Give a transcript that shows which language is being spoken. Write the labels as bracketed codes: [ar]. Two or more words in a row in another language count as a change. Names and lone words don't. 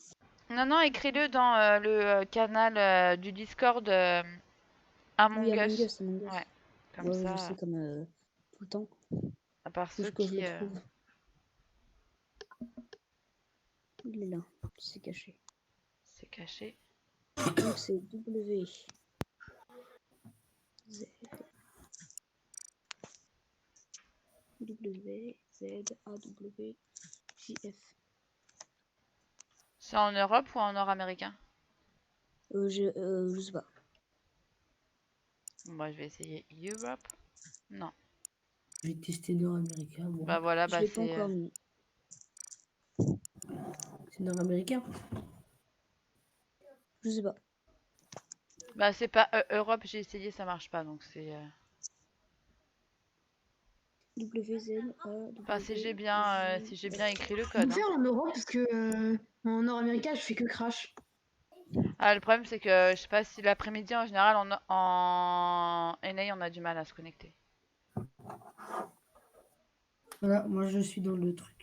[fr] Non, non, écris-le dans le canal du Discord Oui, Among Among Us. Us, Among Us. Ouais, comme Ouais, je ça, sais, comme tout le temps. à part Faut ceux juste que je qui. le trouve. Il est là, c'est caché. C'est caché. Donc c'est W. Z. W. Z. A. W. J. F. C'est en Europe ou en nord-américain? Je sais pas. Moi, je vais essayer Europe. Non. Je vais tester nord-américain, moi. Bah voilà, Je bah l'ai pas c'est. encore mis. C'est nord-américain. Je sais pas. Bah c'est pas Europe, j'ai essayé, ça marche pas, donc c'est. W. Z. A. Enfin, W. si J. j'ai bien écrit le Je code. peux Hein. faire en Europe parce que en Nord-Amérique, je fais que crash. Ah, le problème, c'est que je sais pas si l'après-midi, en général, en NA, on a du mal à se connecter. Voilà, moi je suis dans le truc.